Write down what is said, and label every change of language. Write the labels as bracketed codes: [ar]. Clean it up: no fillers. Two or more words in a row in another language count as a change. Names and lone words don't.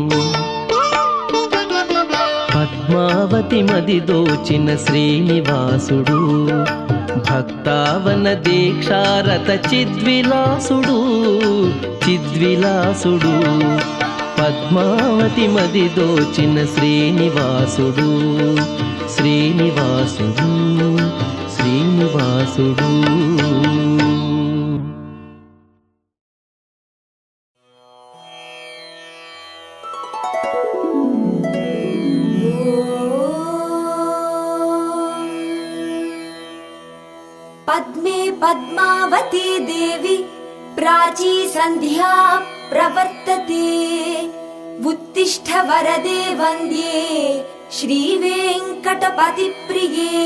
[te] పద్మావతి మది దోచిన శ్రీనివాసుడు, భక్తావన దీక్షారత చిద్విలాసుడు, చిద్విలాసుడు. పద్మావతి మది దోచిన శ్రీనివాసుడు, శ్రీనివాసుడు, శ్రీనివాసుడు. [sa] पद्मे पद्मावती देवी प्राची संध्या प्रवर्तते, उत्तिष्ठ वरदे वन्द्ये श्रीवेङ्कटपति प्रिये.